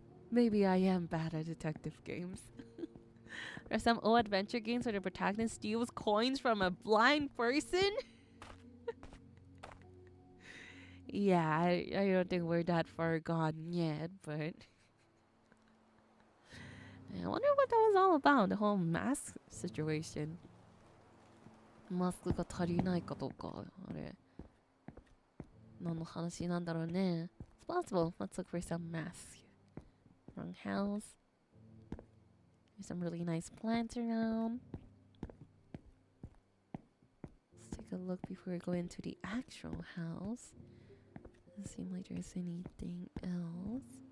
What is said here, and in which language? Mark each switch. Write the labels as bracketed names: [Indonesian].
[English] Maybe I am bad at detective games. There are some old adventure games where the protagonist steals coins from a blind person. Yeah, I don't think we're that far gone yet, but I wonder what that was all about, the whole mask situation. [Japanese] Maskが足りないかどうか、あれ。何の話なんだろうね。 [English] It's possible. Let's look for some masks here. Wrong house. There's some really nice plants around. Let's take a look before we go into the actual house. Doesn't seem like there's anything else.